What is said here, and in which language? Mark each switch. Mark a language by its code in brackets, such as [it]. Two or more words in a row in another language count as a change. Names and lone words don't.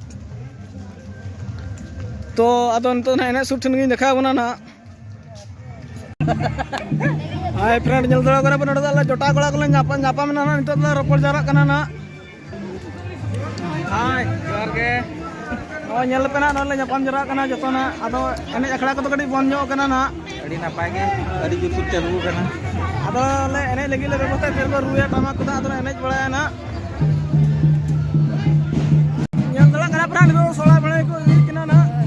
[sat] तो अदो नतो ना एने सुठ गे देखा बना ना हाय फ्रेंड जल दड़ा करे नडे दा जोटा कोड़ा को नापा में ना नितो रोपड़ जारा कना ना हाय जोहार के ओ नेल पे ना नले नापाम जारा कना जतोना अदो एने अखड़ा को कडी बन जो कना ना अड़ी नापाय गे अड़ी जुतु चालू कना अदो ले एने लगी ले बेबस्था फिर को रुया टमा को अदो एने बड़ाया ना नेल दड़ा करा फ्रेंड दो सोला बळे को किना ना